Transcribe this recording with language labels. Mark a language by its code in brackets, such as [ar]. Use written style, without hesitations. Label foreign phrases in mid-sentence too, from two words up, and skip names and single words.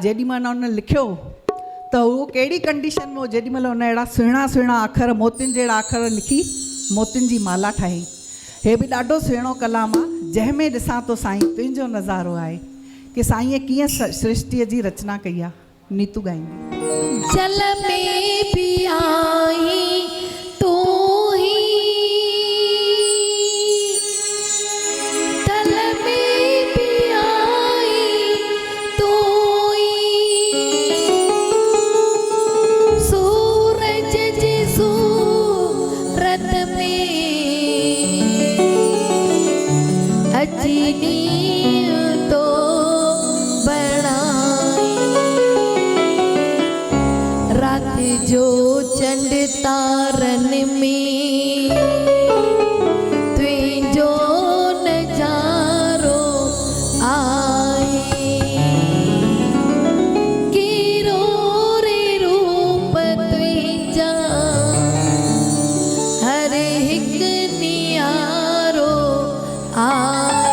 [sd] जेॾीमहिल उन लिखियो त उहो कहिड़ी कंडीशन में हो, जेॾीमहिल उन अहिड़ा सुहिणा सुहिणा अखर, मोतियुनि जहिड़ा अखर लिखी मोतियुनि जी माला ठाही। हे बि ॾाढो सुहिणो कलाम आहे, जंहिंमें ॾिसां तो साईं तुंहिंजो नज़ारो आहे, कि साईं कीअं सृष्टिअ जी रचना कई आहे। नीतू गाईंदी। जल में भी आई तू ही, तल में भी आई तू ही, सूरज जी सूरत में अचनी तो रात जो चंड तारन में तुझो नजारो आए, किरो रे रूप तुझा हर हिक नियारो आए।